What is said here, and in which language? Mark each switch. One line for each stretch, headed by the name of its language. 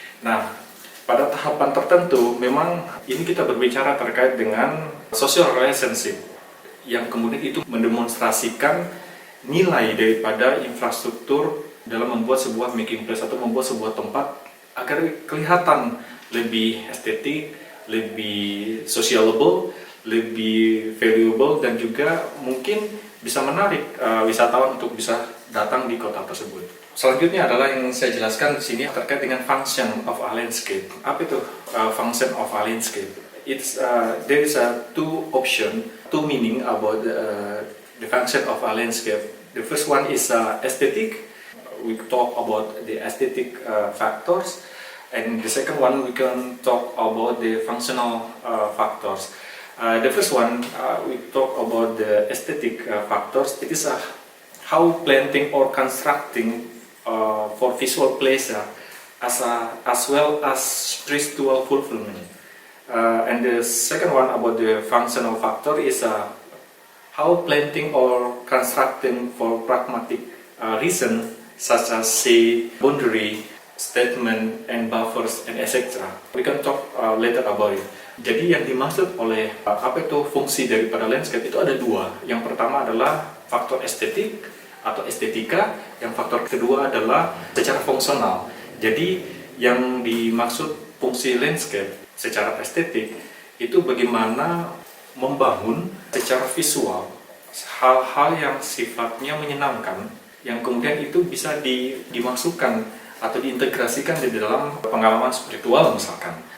Indonesian: Nah, pada tahapan tertentu memang ini kita berbicara terkait dengan social relationship yang kemudian itu mendemonstrasikan nilai daripada infrastruktur dalam membuat sebuah making place atau membuat sebuah tempat agar kelihatan lebih estetik, lebih sociable, lebih valuable, dan juga mungkin bisa menarik wisatawan untuk bisa datang di kota tersebut. Selanjutnya adalah yang saya jelaskan di sini terkait dengan
English: function of a landscape.
Indonesian: Apa itu
English: function of a landscape? There is two option, two meaning about the function of a landscape. The first one is aesthetic. We talk about the aesthetic factors. And the second one, we can talk about the functional factors. The first one, we talk about the aesthetic factors. It is how planting or constructing for visual pleasure as well as spiritual fulfillment. And the second one about the functional factor is how planting or constructing for pragmatic reason, such as say boundary, statement, and buffers, and etc. We can talk later about it.
Indonesian: Jadi yang dimaksud oleh apa itu fungsi daripada landscape itu ada dua. Yang pertama adalah faktor estetik atau estetika, yang faktor kedua adalah secara fungsional. Jadi yang dimaksud fungsi landscape secara estetik itu bagaimana membangun secara visual hal-hal yang sifatnya menyenangkan, yang kemudian itu bisa dimasukkan atau diintegrasikan di dalam pengalaman spiritual misalkan.